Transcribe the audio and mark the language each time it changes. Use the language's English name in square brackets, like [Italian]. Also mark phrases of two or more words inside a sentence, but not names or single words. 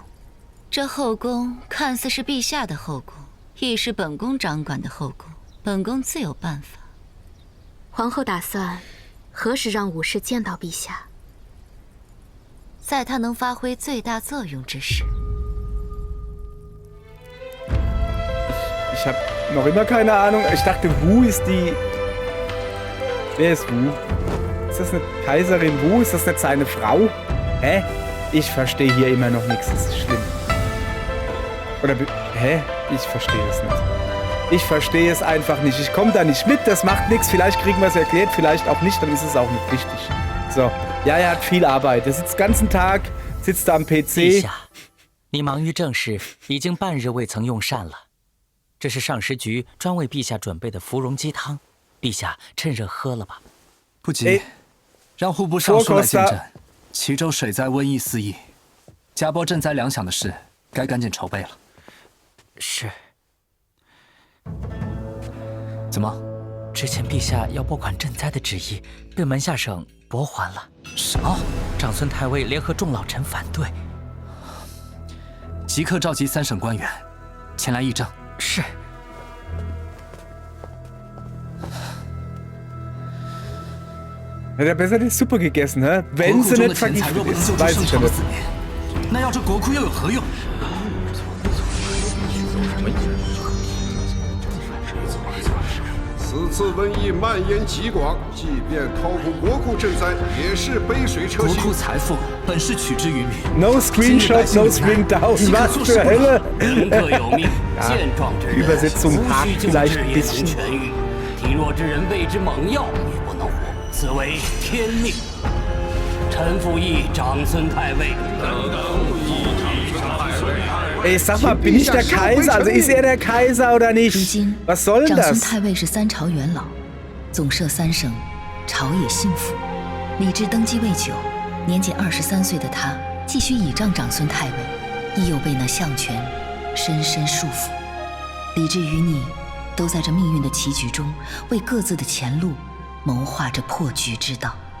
[Chinese] 这后宫看似是陛下的后宫，亦是本宫掌管的后宫，本宫自有办法。皇后打算何时让武士见到陛下？在他能发挥最大作用之时。 [German] Ich habe noch immer keine Ahnung. Ich dachte, Wu ist die... Wer ist Wu? Ist das eine Kaiserin Wu? Ist das nicht seine Frau? Hä? Ich verstehe hier immer noch nichts. Das ist schlimm. Oder... Hä? Ich verstehe es nicht. Ich verstehe es einfach nicht. Ich komme da nicht mit. Das macht nichts. Vielleicht kriegen wir es erklärt, vielleicht auch nicht. Dann ist es auch nicht wichtig. So. Ja, er hat viel Arbeit. Er sitzt den ganzen Tag, sitzt da am [Chinese] 陛 [German] PC. [Chinese] 下，你忙于政事，已经半日未曾用膳了。这是上食局专为陛下准备的芙蓉鸡汤，陛下趁热喝了吧。不急，哎让户部尚书来见 [German] Vorkoster [Chinese] 朕。齐州水灾瘟疫四溢，家波赈灾粮饷的事，该赶紧筹备了。是。怎么？之前陛下要拨款赈灾的旨意被门下省驳还了。什么？长孙太尉联合众老臣反对。即刻召集3省官员前来议政。是。 [German] Hätte er besser die Suppe gegessen, hä? [Chinese] 国 [German] Wenn [Chinese] 库 [German] sie [Chinese] 中的 [German] nicht [Chinese] 钱财若 [German] vergiftet [Chinese] 不能救 [German] ist, [Chinese] 助 [German] weiß [Chinese] 圣 [German] ich [Chinese] 朝 [German] ja [Chinese] 的 [German] nicht. [Chinese] 子民，那要这国库又有何用？此次瘟疫蔓延极广，即便掏空国库赈灾，也是杯水车薪。国库财富本是取之于民。 [English] No Screenshot, no Screen Down. [German] Was zur Hölle? [Chinese] 人各有命， [German] Ja, [Chinese] 健壮之人 [German] Übersetzung [Chinese] 无 [German] hakt [Chinese] 需救 [German] vielleicht [Chinese] 治 [German] ein [Chinese] 也能 [German] bisschen. [Chinese] 痊愈，体弱之人喂之猛药也不能活，此为天命。臣附议长孙太尉。 [German] Ey, sag mal, bin ich der Kaiser? Also ist er der Kaiser oder [Chinese] 如 [German] nicht? [Chinese] 今， [German] Was soll denn [Chinese] 长孙 [German] das? [Chinese] 太尉是3朝元老，总摄3省，朝野信服。李治登基未久，年仅23岁的他，继续倚仗长孙太尉，亦又被那相权深深束缚。李治与你，都在这命运的棋局中，为各自的前路谋划着破局之道。